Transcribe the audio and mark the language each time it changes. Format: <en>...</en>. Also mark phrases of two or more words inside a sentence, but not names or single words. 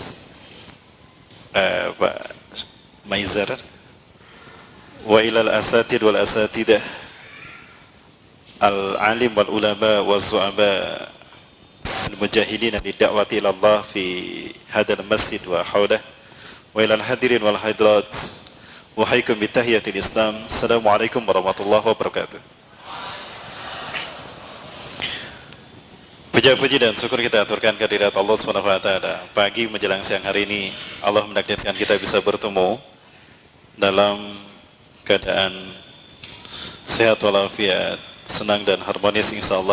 <ar>Pak Maizar وإلى الأساتذ والأساتذة العالم والعلماء والزعماء المجاهدين لدعوة إلى الله في هذا المسجد وحوله وإلى الحاضرين والحاضرات وحياكم بتحية الإسلام السلام عليكم ورحمة الله وبركاته.</ar> <id>Puja-puji dan syukur kita aturkan kehadirat Allah</id> <ar>سبحانه وتعالى.</ar> <id>Pagi menjelang siang hari ini Allah menakdirkan kita bisa bertemu dalam keadaan sehat walafiat, senang dan harmonis insyaallah.</id>